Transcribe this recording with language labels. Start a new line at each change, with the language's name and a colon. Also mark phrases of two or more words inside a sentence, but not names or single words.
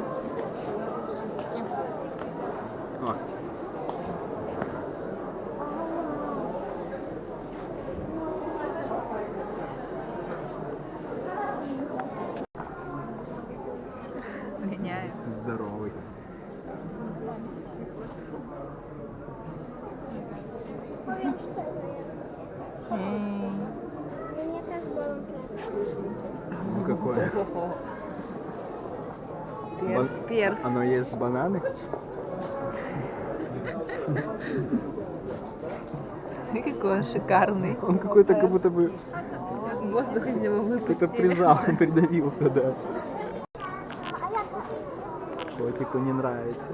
Polish: Wszystkie. О.
Russian: Меняю. Здоровый.
Polish: Powiem szczerze,
Russian: Эй.
Polish: mnie też bolą plecy.
Russian: Ну какое? Перс, перс. Оно ест бананы? Какой он шикарный. Он какой-то как будто бы Воздух из него какой-то выпустили. прижал, придавился, да. Котику не нравится.